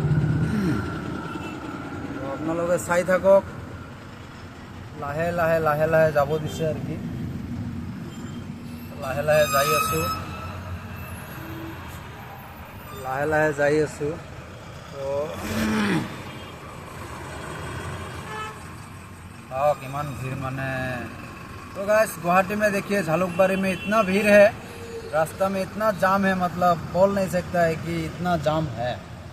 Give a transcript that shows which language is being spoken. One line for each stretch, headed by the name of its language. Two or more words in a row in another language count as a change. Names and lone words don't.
Assamese: আপোনালোকে চাই থাকক, লাহে লাহে যাব দিছে আৰু কি। লাহে যাই আছোঁ, লাহে যাই আছোঁ। কিমান ভিৰ মানে।
Hindi: तो गाइस गुवाहाटी में देखिए झालुकबारी में इतना भीड़ है, रास्ता में इतना जाम है, मतलब बोल नहीं सकता है कि इतना जाम है।